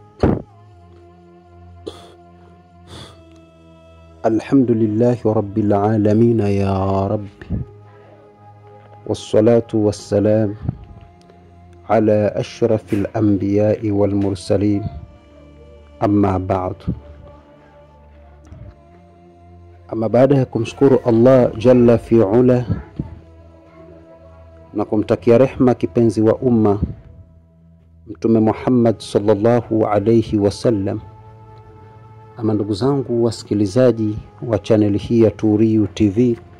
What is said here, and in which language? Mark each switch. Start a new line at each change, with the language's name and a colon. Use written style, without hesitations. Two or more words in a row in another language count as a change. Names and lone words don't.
Arabic: الحمد لله رب العالمين يا رب، والصلاة والسلام على أشرف الأنبياء والمرسلين، أما بعد.
Swahili: Ama baada ya kumshukuru Allah
Arabic: جل في علاه
Swahili: na kumtakia rehma kipenzi wa umma Mtume Muhammad
Arabic: صلى الله عليه وسلم,
Swahili: ama ndugu zangu wasikilizaji wa channel hii ya Turiyu TV,